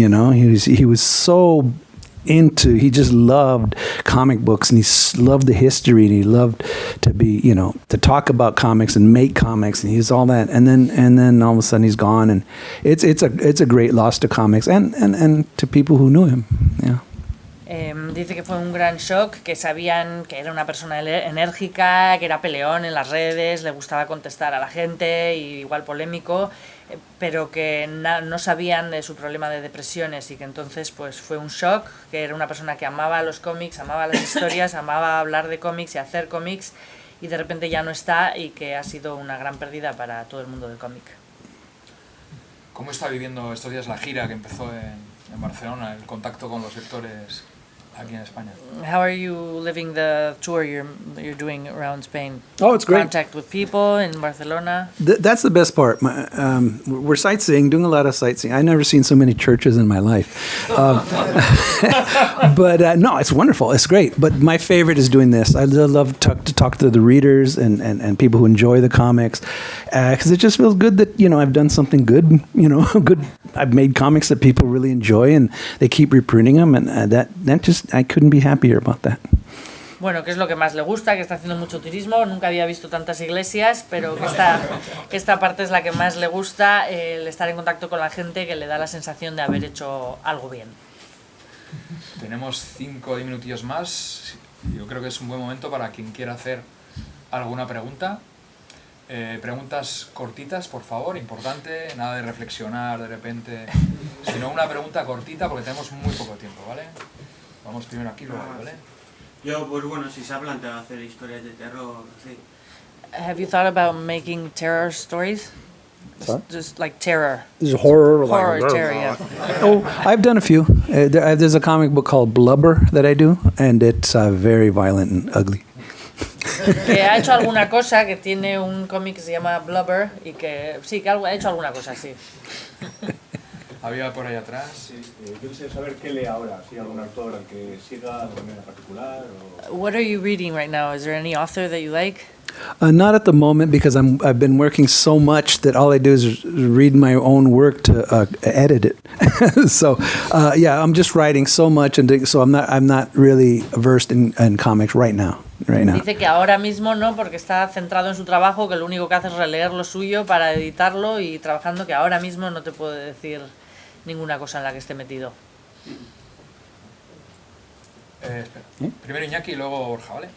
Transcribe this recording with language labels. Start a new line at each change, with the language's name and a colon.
English: He was so he just loved comic books, and he loved the history, and he loved to be, to talk about comics and make comics, and he's all that. And then all of a sudden he's gone, and it's a great loss to comics and to people who knew him. Yeah.
Spanish: Dice que fue un gran shock, que sabían que era una persona enérgica, que era peleón en las redes, le gustaba contestar a la gente, y igual polémico, pero que no sabían de su problema de depresiones, y que entonces pues fue un shock, que era una persona que amaba los cómics, amaba las historias, amaba hablar de cómics y hacer cómics, y de repente ya no está, y que ha sido una gran pérdida para todo el mundo del cómic. ¿Cómo está viviendo estos días la gira que empezó en Barcelona, el contacto con los lectores aquí en España?
English: How are you living the tour you're doing around Spain? Oh, it's great. Contact with people in Barcelona. That's the best part. We're sightseeing, doing a lot of sightseeing. I've never seen so many churches in my life. But no, it's wonderful. It's great. But my favorite is doing this. I love to talk to the readers and people who enjoy the comics, because it just feels good that I've done something good. Good. I've made comics that people really enjoy, and they keep reprinting them, and that just I couldn't be happier about that.
Spanish: Bueno, que es lo que más le gusta, que está haciendo mucho turismo, nunca había visto tantas iglesias, pero que esta parte es la que más le gusta, el estar en contacto con la gente, que le da la sensación de haber hecho algo bien. Tenemos 5 o 10 minutillos más. Yo creo que es un buen momento para quien quiera hacer alguna pregunta. Preguntas cortitas, por favor, importante, nada de reflexionar de repente, sino una pregunta cortita, porque tenemos muy poco tiempo, ¿vale? Vamos primero aquí, luego, ¿vale? Yo, pues bueno, si se ha planteado hacer historias de terror, sí.
English: Have you thought about making terror stories? Just like terror. This is horror. Terror, yeah. Oh, I've done a few. There's a comic book called Blubber that I do, and it's very violent and ugly.
Spanish: Que ha hecho alguna cosa, que tiene un cómic que se llama Blubber y que sí, que ha hecho alguna cosa, sí. Había por ahí atrás. Sí, yo quisiera saber qué lee ahora, si hay algún autor al que siga de manera particular o...
English: What are you reading right now? Is there any author that you like? Not at the moment because I've been working so much that all I do is read my own work to edit it. So yeah, I'm just writing so much, and so I'm not really versed in comics right now.
Spanish: Dice que ahora mismo no, porque está centrado en su trabajo, que lo único que hace es releer lo suyo para editarlo y trabajando, que ahora mismo no te puedo decir ninguna cosa en la que esté metido. Espera. Primero Iñaki y luego Borja, ¿vale?